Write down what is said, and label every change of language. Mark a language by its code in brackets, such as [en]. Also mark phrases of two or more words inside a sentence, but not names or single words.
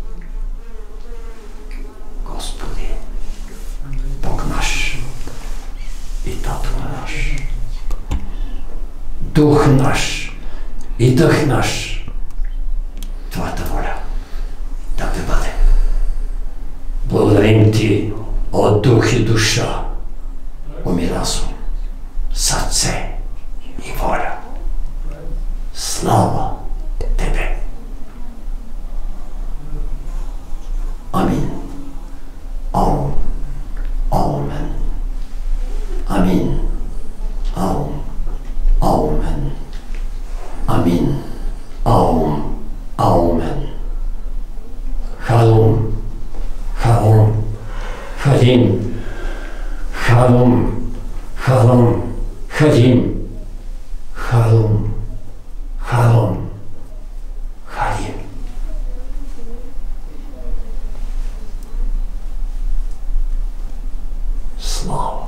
[bg] Господи, Бог наш и Татко наш, Дух наш и Дъх наш, Твоята воля да те бъде. Благодарим Ти от дух и душа, ум и разум, сърце и воля. Слава Тебе! Амин. Аум. Аумен. Амин. Аум. Аумен. Амин. Аум. Аумен. Халум. Халум. Халим. Халум. Халум. Халим. Халум. Халум. Халим. Слава.